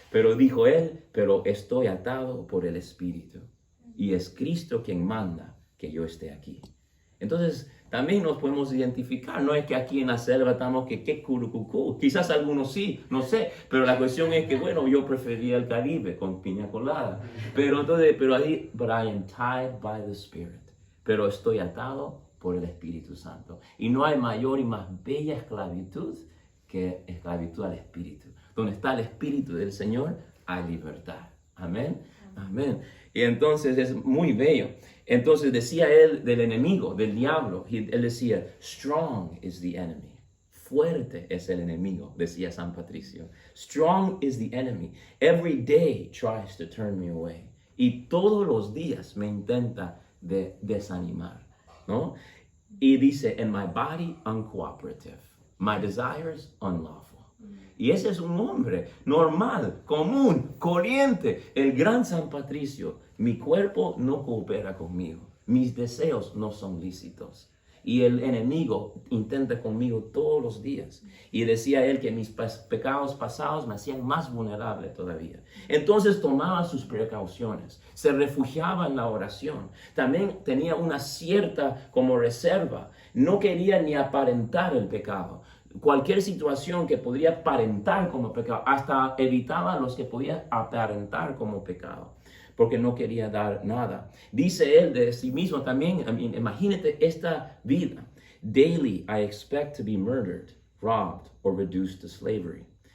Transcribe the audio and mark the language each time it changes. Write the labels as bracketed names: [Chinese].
[Spanish] Pero dijo él, pero estoy atado por el Espíritu. Y es Cristo quien manda que yo esté aquí. Entonces, también nos podemos identificar. No es que aquí en la selva estamos que curucucú. Quizás algunos sí, no sé. Pero la cuestión es que, bueno, yo prefería el Caribe con piña colada. [English] But I am tied by the Spirit. [Spanish] Pero estoy atado por el Espíritu Santo. Y no hay mayor y más bella esclavitud que esclavitud al Espíritu. Donde está el Espíritu del Señor, hay libertad. Amén. Amén. Y entonces es muy bello. Entonces decía él del enemigo, del diablo. Él decía, [English] strong is the enemy. [Spanish] Fuerte es el enemigo, decía San Patricio. [English] Strong is the enemy. Every day tries to turn me away. [Spanish] Y todos los días me intenta desanimar, ¿no? Y dice, [English] and my body uncooperative. My desires unlawful. [Spanish] Y ese es un hombre normal, común, corriente, el gran San Patricio. Mi cuerpo no coopera conmigo, mis deseos no son lícitos. Y el enemigo intenta conmigo todos los días. Y decía él que mis pecados pasados me hacían más vulnerable todavía. Entonces tomaba sus precauciones, se refugiaba en la oración. También tenía una cierta como reserva. No quería ni aparentar el pecado. Cualquier situación que podría aparentar como pecado, hasta evitaba los que podían aparentar como pecado, porque no quería dar nada. Dice él de sí mismo también, imagínate esta vida. [English] Daily I expect to be murdered, robbed, or reduced to slavery.